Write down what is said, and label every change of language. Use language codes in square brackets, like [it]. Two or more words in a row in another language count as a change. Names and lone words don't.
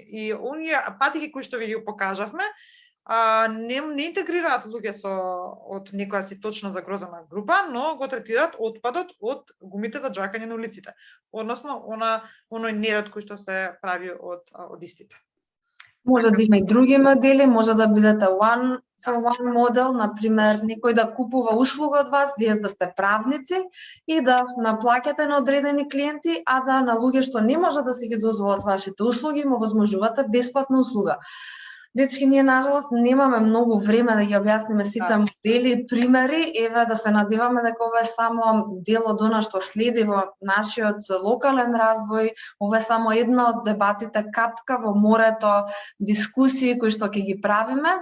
[mk] И оние патики кои што ви ги покажавме, не интегрираат луѓе од некоја си точно загрозена група, но го третираат отпадот од гумите за џакање на улиците. Односно, оној нерод кој што се прави од истите. Може да има и други модели, може да бидете [en] one for one [mk] модел, например, некој да купува услуга од вас, вие да сте правници и да наплаќате на одредени клиенти, а да на луѓе што не може да си ги дозволат вашите услуги, му возможувате бесплатна услуга. Дечки, ние нажалост немаме многу време да ги објасниме сите модели и примери, еве да се надеваме дека ова е само дел од она што следи во нашиот локален развој, ова е само една од дебатите, капка во морето, дискусии кои што ќе ги правиме.